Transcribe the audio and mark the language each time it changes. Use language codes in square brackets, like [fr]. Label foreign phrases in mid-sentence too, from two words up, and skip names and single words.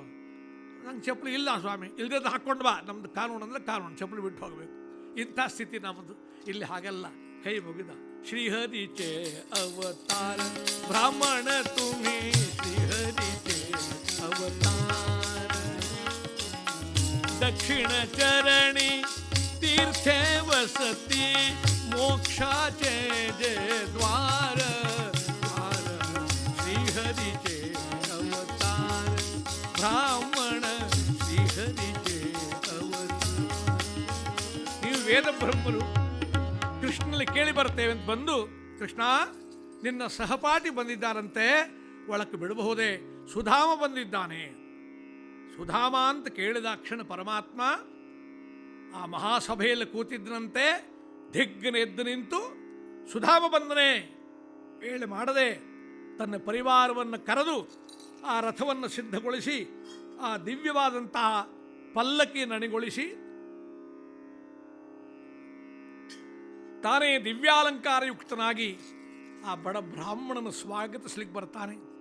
[kn] ನಂಗೆ ಚಪ್ಪಲಿ ಇಲ್ಲ ಸ್ವಾಮಿ, ಇಲ್ಲದೆ ಹಾಕ್ಕೊಂಡು ಬಾ, ನಮ್ಮದು ಕಾನೂನು ಅಂದರೆ ಕಾನೂನು, ಚಪ್ಪಲಿ ಬಿಟ್ಟು ಹೋಗಬೇಕು. ಇಂಥ ಸ್ಥಿತಿ ನಮ್ಮದು. ಇಲ್ಲಿ ಹಾಗಲ್ಲ, ಕೈ ಮುಗಿದ. [mr] श्रीहरीचे अवतार ब्राह्मण तुम्ही, श्रीहरीचे अवतार दक्षिण चरणी तीर्थे वसती मोक्षाचे जे द्वार द्वार श्रीहरीचे अवतार ब्राह्मण श्रीहरीचे अवतार. [kn] ನೀವು ವೇದ ಬ್ರಹ್ಮರು ಕೃಷ್ಣನಲ್ಲಿ ಕೇಳಿ ಬರ್ತೇವೆ ಅಂತ ಬಂದು, ಕೃಷ್ಣ ನಿನ್ನ ಸಹಪಾಠಿ ಬಂದಿದ್ದಾರಂತೆ, ಒಳಕ್ಕೆ ಬಿಡಬಹುದೇ? ಸುಧಾಮ ಬಂದಿದ್ದಾನೆ. ಸುಧಾಮ ಅಂತ ಕೇಳಿದ ಕ್ಷಣ ಪರಮಾತ್ಮ ಆ ಮಹಾಸಭೆಯಲ್ಲಿ ಕೂತಿದ್ದನಂತೆ ದಿಗ್ಗನೆ ಎದ್ದು ನಿಂತು, ಸುಧಾಮ ಬಂದನೆ ವೇಳೆ ಮಾಡದೆ ತನ್ನ ಪರಿವಾರವನ್ನು ಕರೆದು ಆ ರಥವನ್ನು ಸಿದ್ಧಗೊಳಿಸಿ ಆ ದಿವ್ಯವಾದಂತಹ ಪಲ್ಲಕ್ಕಿ ನಣಿಗೊಳಿಸಿ ತಾನೇ ದಿವ್ಯಾಲಂಕಾರಯುಕ್ತನಾಗಿ ಆ ಬಡ ಬ್ರಾಹ್ಮಣನ ಸ್ವಾಗತಿಸ್ಲಿಕ್ಕೆ ಬರ್ತಾನೆ.